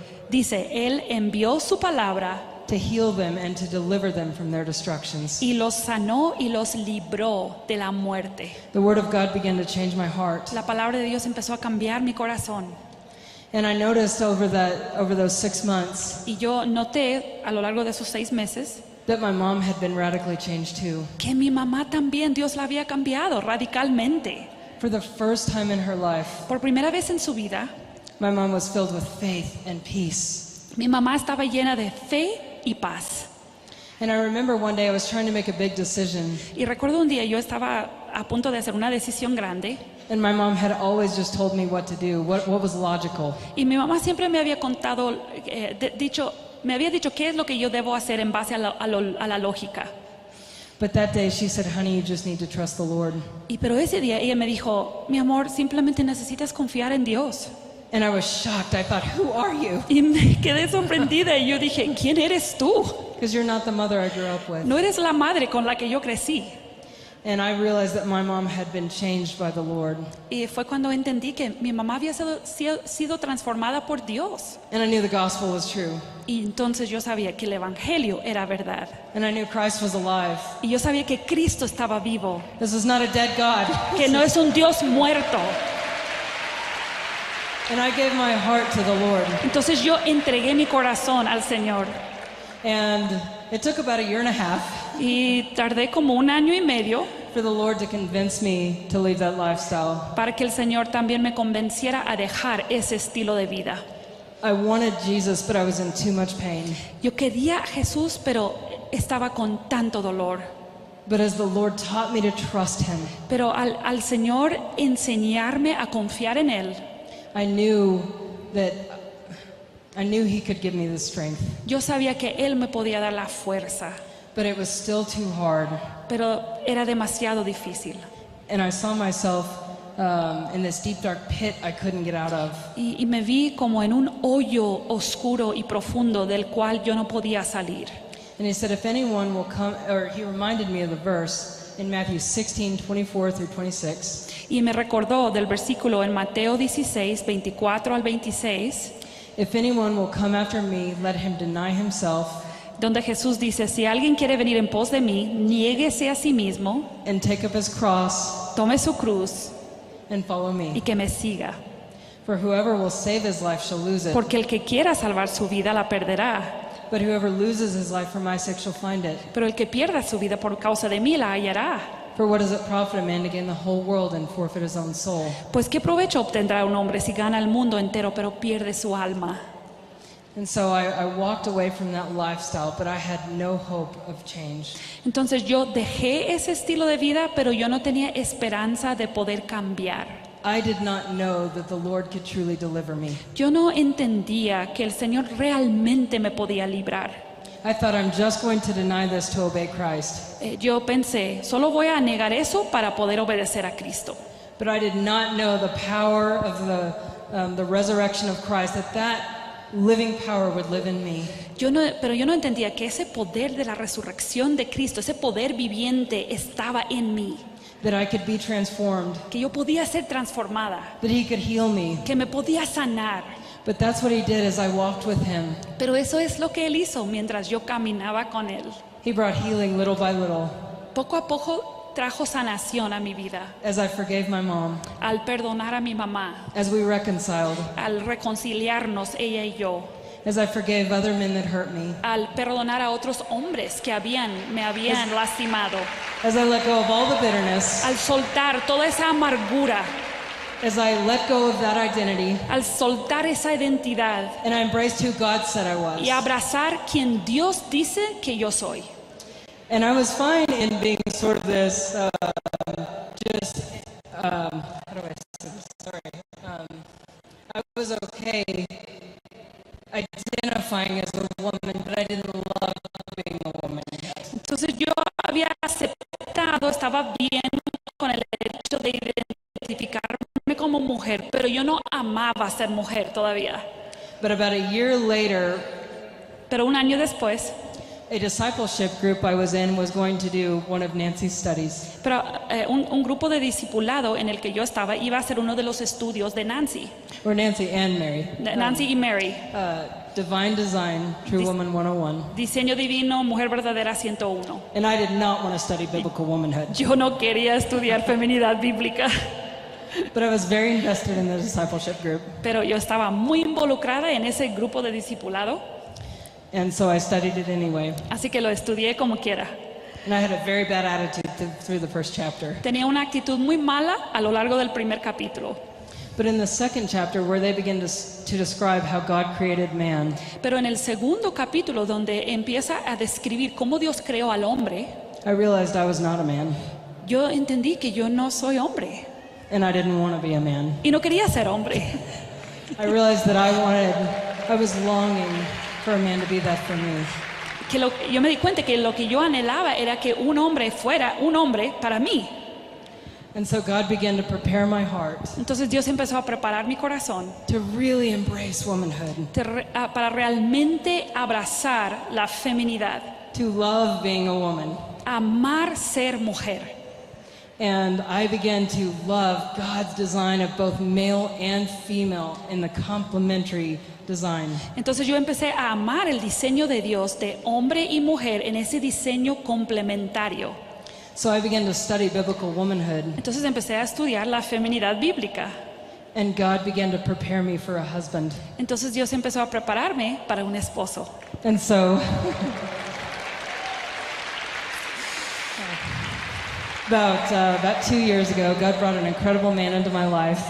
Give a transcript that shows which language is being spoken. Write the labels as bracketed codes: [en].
[es] Dice, Él envió su palabra [en] to heal them and to deliver them from their destructions. [es] y los sanó y los libró de la muerte. [en] The word of God began to change my heart. [es] La palabra de Dios empezó a cambiar mi corazón. [en] And I noticed over those 6 months [es] Y yo noté a lo largo de esos 6 meses [en] that my mom had been radically changed too. [es] que mi mamá también, Dios la había cambiado radicalmente. [en] For the first time in her life, [es] Por primera vez en su vida, [en] my mom was filled with faith and peace. [es] mi mamá estaba llena de fe y paz. [en] And I remember one day I was trying to make a big decision, [es] Y recuerdo un día yo estaba a punto de hacer una decisión grande [en] and my mom had always just told me what to do, what was logical. [es] y mi mamá siempre me había contado, me había dicho qué es lo que yo debo hacer en base a la lógica. [en] But that day she said, honey, you just need to trust the Lord. [es] Pero ese día ella me dijo, mi amor, simplemente necesitas confiar en Dios. [en] And I was shocked. I thought, who are you? [es] Y me quedé sorprendida y yo dije, ¿quién eres tú? [en] Because you're not the mother I grew up with. [es] No eres la madre con la que yo crecí. [en] And I realized that my mom had been changed by the Lord. [es] Y fue cuando entendí que mi mamá había sido transformada por Dios. [en] And I knew the gospel was true. [es] Y entonces yo sabía que el evangelio era verdad. [en] And I knew Christ was alive. [es] Y yo sabía que Cristo estaba vivo, [en] This was not a dead God. [es] que no es un Dios muerto. [en] And I gave my heart to the Lord. [es] Entonces yo entregué mi corazón al Señor. [en] And it took about a year and a half [es] Y tardé como 1 año y medio [en] for the Lord to convince me to leave that lifestyle. [es] para que el Señor también me convenciera a dejar ese estilo de vida. [en] I wanted Jesus, but I was in too much pain. [es] Yo quería a Jesús, pero estaba con tanto dolor. [en] But as the Lord taught me to trust Him, [es] Pero al Señor enseñarme a confiar en Él, [en] I knew He could give me the strength. [es] yo sabía que Él me podía dar la fuerza, [en] But it was still too hard. [es] pero era demasiado difícil. [en] And I saw myself in this deep, dark pit I couldn't get out of. [es] Y me vi como en un hoyo oscuro y profundo del cual yo no podía salir. [en] And He said, if anyone will come, or He reminded me of the verse in Matthew 16:24 through 26. [es] Y me recordó del versículo en Mateo 16, 24 al 26, [en] If anyone will come after me, let him deny himself [es] donde Jesús dice, si alguien quiere venir en pos de mí, niéguese a sí mismo, [en] and take up his cross [es] tome su cruz [en] and follow [es] y [en] me. [es] que me siga. [en] For whoever will save his life shall lose it. [es] Porque el que quiera salvar su vida la perderá, [en] But whoever loses his life for my sake shall find it. [es] pero el que pierda su vida por causa de mí la hallará. [en] For what does it profit a man to gain the whole world and forfeit his own soul? [es] Pues qué provecho obtendrá un hombre si gana el mundo entero pero pierde su alma. [en] And so I walked away from that lifestyle, but I had no hope of change. [es] Entonces yo dejé ese estilo de vida, pero yo no tenía esperanza de poder cambiar. [en] I did not know that the Lord could truly deliver me. [es] Yo no entendía que el Señor realmente me podía librar. [en] I thought I'm just going to deny this to obey Christ. [es] Yo pensé, solo voy a negar eso para poder obedecer a Cristo. [en] But I did not know the power of the resurrection of Christ, that living power would live in me. [es] Pero yo no entendía que ese poder de la resurrección de Cristo, ese poder viviente estaba en mí. [en] That I could be transformed, [es] Que yo podía ser transformada, [en] that He could heal me. [es] que me podía sanar. [en] But that's what He did as I walked with Him. [es] Pero eso es lo que Él hizo mientras yo caminaba con Él. [en] He brought healing little by little. [es] Poco a poco trajo sanación a mi vida. [en] As I forgave my mom, [es] Al perdonar a mi mamá, [en] as we reconciled, [es] al reconciliarnos ella y yo, [en] as I forgave other men that hurt me, [es] al perdonar a otros hombres que me habían lastimado, [en] as I let go of all the bitterness, [es] al soltar toda esa amargura, [en] as I let go of that identity, [es] al soltar esa identidad [en] and I embraced who God said I was. [es] y abrazar quien Dios dice que yo soy. [en] And I was fine in being sort of this, how do I say this? Sorry. I was okay identifying as a woman, but I didn't love being a woman. [es] Entonces yo había aceptado, estaba bien con el hecho de identificarme como mujer, pero yo no amaba ser mujer todavía. [en] But about a year later, [es] Pero un año después, [en] a discipleship group I was in was going to do one of Nancy's studies. [es] pero un grupo de discipulado en el que yo estaba iba a ser uno de los estudios de Nancy, [en] Or Nancy and Mary. [es] Nancy y Mary, [en] Divine Design, True Woman 101. [es] Diseño Divino, Mujer Verdadera 101. [en] And I did not want to study biblical womanhood. [es] Yo no quería estudiar feminidad bíblica, [en] But I was very invested in the discipleship group. [es] pero yo estaba muy involucrada en ese grupo de discipulado, [en] And so I studied it anyway. [es] así que lo estudié como quiera. [en] And I had a very bad attitude through the first chapter. [es] Tenía una actitud muy mala a lo largo del primer capítulo, [en] But in the second chapter, where they begin to describe how God created man, [es] pero en el segundo capítulo donde empieza a describir cómo Dios creó al hombre, [en] I realized I was not a man. [es] yo entendí que yo no soy hombre [en] And I didn't want to be a man. [es] y no quería ser hombre. [en] I realized that I was longing for a man to be that for me. [es] Yo me di cuenta que lo que yo anhelaba era que un hombre fuera un hombre para mí. [en] And so God began to prepare my heart [es] Entonces Dios empezó a preparar mi corazón [en] to really embrace womanhood, [es] para realmente abrazar la feminidad, [en] to love being a woman. [es] amar ser mujer. [en] And I began to love God's design of both male and female in the complementary design. [es] Entonces yo empecé a amar el diseño de Dios de hombre y mujer en ese diseño complementario. [en] So I began to study biblical womanhood, [es] Entonces empecé a estudiar la feminidad bíblica. [en] and God began to prepare me for a husband. [es] Entonces Dios empezó a prepararme para un esposo. [en] And so about 2 years ago, God brought an incredible man into my life.